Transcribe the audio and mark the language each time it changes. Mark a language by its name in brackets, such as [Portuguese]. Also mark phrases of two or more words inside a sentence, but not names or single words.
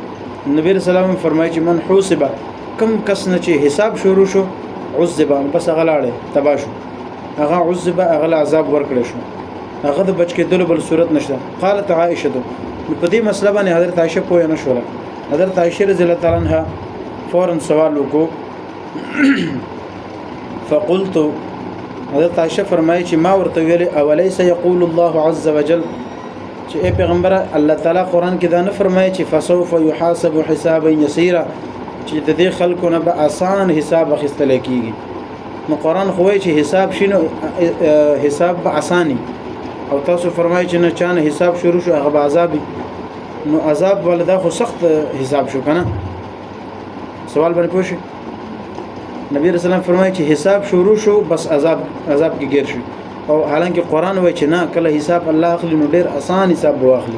[Pashto] نبی رسول الله فرمایي چې [Arabic] من حوسب، [Pashto] کوم کس نه چې حساب شروع شو عذب بس هغه لاړې تبا شو، هغه عذب هغه عذاب ورکړی شو، هغه د بچ کېدلو بل صورت نشته. [Arabic] قالت عائشه، [Pashto] په دې مسله باندې حضرت عائشه پوه نه شوله. حضرت عائشه [Arabic] رضی الله تعالی عنها [Pashto] فورا سوال وکړو فقلت، حضرت عائشه فرمایي چې ما ورته ویلي [Arabic] اوليس يقول الله عز وجل، [Pashto] چې ای پیغمبره الله تعالی قرآن کې دا نه فرمایي چې [Arabic] فسوف يحاسب حسابا يسيرا، [Pashto] چې د دې خلکو نه به آسان حساب اخیستل کېږي. نو قرآن خو وایي چې حساب شنو حساب به آساني، او تاسو فرمایي چې نه چانه حساب شروع شو هغه به عذابي، نو عذاب ولدا خو سخت حساب شو کنه. سوال باندې پوښي نبی رسول الله فرمایي چې حساب شروع شو بس عذاب کې گیر شو، او حالانکه قرآن وایي چې نه کله حساب الله اخلي نو ډېر آسان حساب به واخلي.